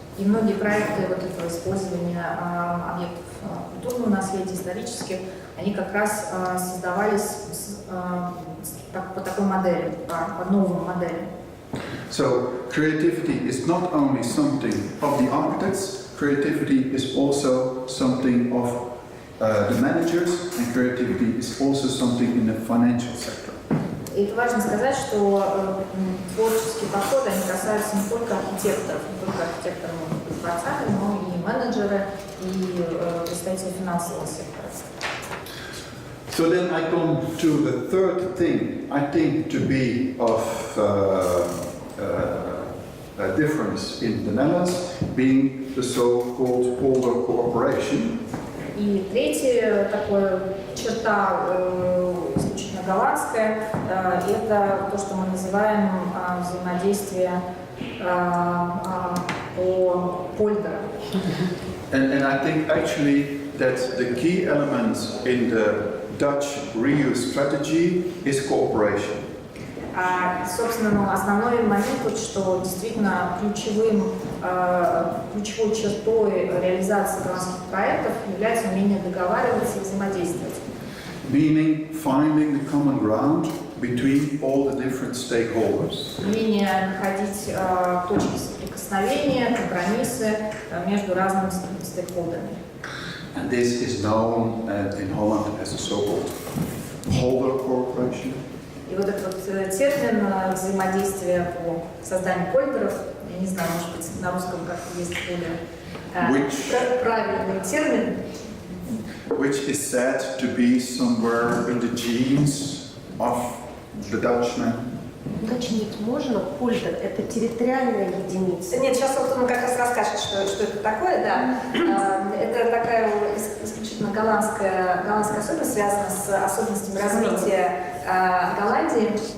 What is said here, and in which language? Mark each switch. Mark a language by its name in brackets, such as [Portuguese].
[Russian] И многие проекты вот этого использования объектов культурного наследия, исторических, они как раз создавались по такой модели, по новым моделям. [English] So creativity is not only something of the architects, creativity is also something of the managers, and creativity is also something in the financial sector. [Russian] И это важно сказать, что творческие подходы, они касаются не только архитекторов, не только архитекторы могут быть творцами, но и менеджеры, и представители финансового сектора. [English] So then I come to the third thing I think to be of a difference in the Netherlands, being the so-called polder cooperation. [Russian] И третья такая черта исключительно голландская, это то, что мы называем взаимодействие по польдерам. [English] And I think actually that the key element in the Dutch reuse strategy is cooperation. [Russian] Собственно, основной момент тут, что действительно ключевой чертой реализации голландских проектов является умение договариваться и взаимодействовать. [English] Meaning finding the common ground between all the different stakeholders. [Russian] Умение находить точки соприкосновения, компромиссы между разными стейкхолдерами. [English] And this is known in Holland as a so-called polder cooperation. [Russian] И вот этот вот термин взаимодействия по созданию польдеров, я не знаю, может быть, на русском как-то есть более правильный термин. [English] Which is said to be somewhere in the genes of the Dutchman. [Russian] Уточнить можно? Польдер – это территориальная единица? Нет, сейчас он как раз расскажет, что это такое, да. Это такая исключительно голландская особенность, связана с особенностями развития Голландии.